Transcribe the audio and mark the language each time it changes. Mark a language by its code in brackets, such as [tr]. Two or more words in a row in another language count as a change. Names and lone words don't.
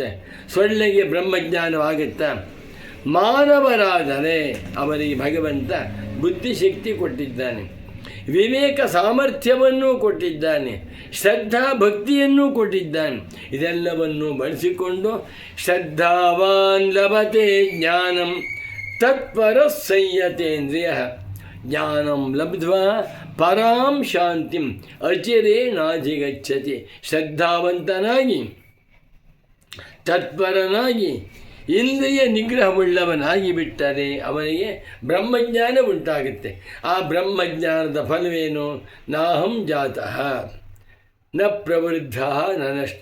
[kn] ಸೊಳ್ಳೆಗೆ ಬ್ರಹ್ಮಜ್ಞಾನವಾಗುತ್ತಾ? ಮಾನವರಾದರೆ ಅವರಿಗೆ ಭಗವಂತ ಬುದ್ಧಿಶಕ್ತಿ ಕೊಟ್ಟಿದ್ದಾನೆ, ವಿವೇಕ ಸಾಮರ್ಥ್ಯವನ್ನು ಕೊಟ್ಟಿದ್ದಾನೆ, ಶ್ರದ್ಧಾ ಭಕ್ತಿಯನ್ನು ಕೊಟ್ಟಿದ್ದಾನೆ. ಇದೆಲ್ಲವನ್ನು ಬಳಸಿಕೊಂಡು [sa] ಶ್ರದ್ಧಾವಾನ್ ಲಭತೆ ಜ್ಞಾನಂ ತತ್ಪರ ಸಂಯತೇಂದ್ರಿಯ ಜ್ಞಾನಂ ಲಬ್ಧ್ವಾ ಪರಾಂ ಶಾಂತಿಂ ಅಚಿರೇಣಾಧಿಗಚ್ಚತಿ. [kn] ಶ್ರದ್ಧಾವಂತನಾಗಿ, ತತ್ಪರನಾಗಿ, ಇಂದ್ರಿಯ ನಿಗ್ರಹವುಳ್ಳವನಾಗಿ ಬಿಟ್ಟರೆ ಅವನಿಗೆ ಬ್ರಹ್ಮಜ್ಞಾನ ಉಂಟಾಗುತ್ತೆ. ಆ ಬ್ರಹ್ಮಜ್ಞಾನದ ಫಲವೇನು? [sa] ನಾಹಂ ಜಾತಃ ನ ಪ್ರವೃದ್ಧ ನ ನಷ್ಟ.